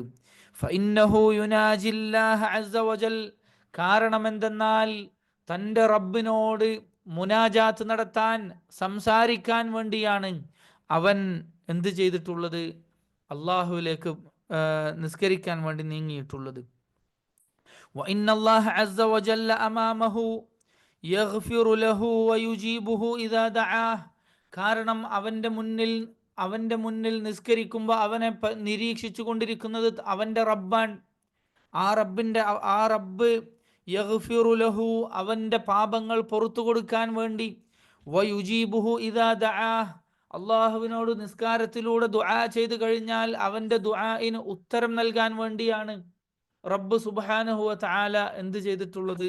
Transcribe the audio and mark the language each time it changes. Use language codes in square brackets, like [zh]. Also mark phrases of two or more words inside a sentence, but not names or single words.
[ar] فإنه يناجي الله عز وجل, [ml] കാരണം എന്തെന്നാൽ തൻ്റെ റബ്ബിനോട് മുനാജാത്ത് നടത്താൻ, സംസാരിക്കാൻ വേണ്ടിയാണ് അവൻ എന്ത് ചെയ്തിട്ടുള്ളത്? അള്ളാഹുവിലേക്ക് നിസ്കരിക്കാൻ വേണ്ടി നീങ്ങിയിട്ടുള്ളത്. [ar] وإن الله عز وجل أمامه يغفر له ويجيبه إذا دعاه. [ml] കാരണം അവന്റെ മുന്നിൽ നിസ്കരിക്കുമ്പോൾ അവനെ നിരീക്ഷിച്ചു കൊണ്ടിരിക്കുന്നത് അവന്റെ റബ്ബാൻ. ആ റബ്ബ് [ar] يغفر له, [ml] അവന്റെ പാപങ്ങൾ പുറത്തു കൊടുക്കാൻ വേണ്ടി, [ar] ويجيبه إذا دعاه, [ml] അള്ളാഹുവിനോട് നിസ്കാരത്തിലൂടെ ദുആ ചെയ്തു കഴിഞ്ഞാൽ അവന്റെ ദുആഇന് ഉത്തരം നൽകാൻ വേണ്ടിയാണ് റബ്ബ് [ar] سبحانه وتعالى [ml] എന്ത് ചെയ്തിട്ടുള്ളത്?